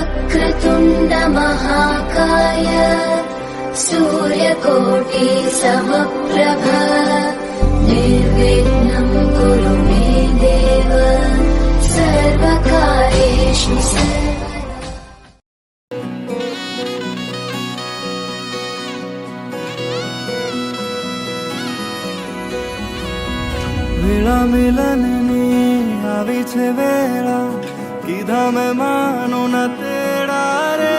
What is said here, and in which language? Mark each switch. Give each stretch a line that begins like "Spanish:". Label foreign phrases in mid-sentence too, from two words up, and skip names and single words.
Sanskrit: वक्रतुण्ड महाकाय सूर्यकोटि समप्रभ निर्विघ्नं कुरु मे देव सर्वकार्येषु
Gujarati: વેળા મિલનની આવી છે વેળા, કીધા મેં માનો ના તેડા રે.